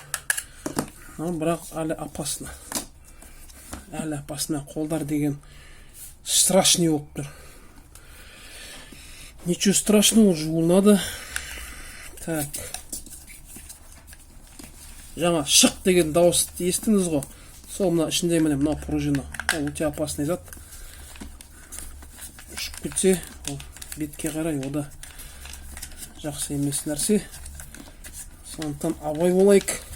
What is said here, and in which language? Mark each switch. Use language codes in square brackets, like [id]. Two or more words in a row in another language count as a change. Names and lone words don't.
[kk] Бірақ әлі опасно. Қолдар деген страшный болып тұр. [ru] Ничего страшного, жуыл надо. Так. [kk] Жаңа шық деген дауыс естіңіз ғой. Сол мына ішінде міне мынау пружина. Ол өте опасный зат. Ұшып кетсе, ол бетке қарай, ода жақсы емес нәрсе. Сондықтан абай болайық.